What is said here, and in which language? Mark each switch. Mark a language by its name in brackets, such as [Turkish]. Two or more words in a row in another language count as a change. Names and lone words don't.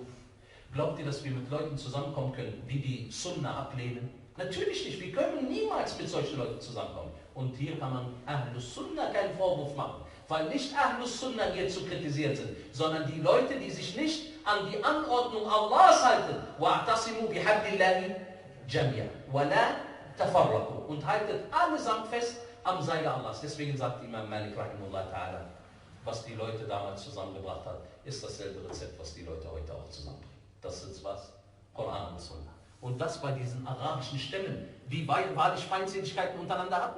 [German] Glaubt ihr, dass wir mit Leuten zusammenkommen können, die die Sunnah ablehnen? Natürlich nicht, wir können niemals mit solchen Leuten zusammenkommen. Und hier kann man [Arabic] أهل السنة [German] keinen Vorwurf machen, weil nicht [Arabic] أهل السنة [German] hier zu kritisieren sind, sondern die Leute, die sich nicht an die Anordnung Allahs halten. [Arabic] وَاعْتَصِمُوا بِحَبْلِ اللَّهِ جَمِيعًا وَلَا تَفَرَّقُوا. [German] Und haltet allesamt fest am Seile Allahs. Deswegen sagt Imam Malik [Arabic] رحمه الله تعالى, [German] was die Leute damals zusammengebracht hat, ist dasselbe Rezept, was die Leute heute auch zusammenbringen. Das ist was? Koran und Sunnah. Und das bei diesen arabischen Stämmen, die wahrlich Feindseligkeiten untereinander hatten.